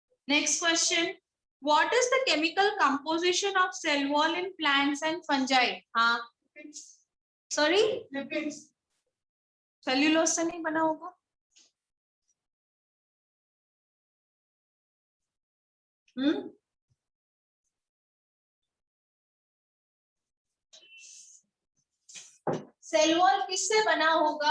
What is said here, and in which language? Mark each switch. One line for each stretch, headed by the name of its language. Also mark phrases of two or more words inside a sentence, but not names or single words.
English: Next question. What is the chemical composition of cell wall in plants and fungi? हाँ. Sorry? Lipids.
Hindi: सेल्यूलोज से नहीं बना होगा? सेल वॉल किससे बना होगा?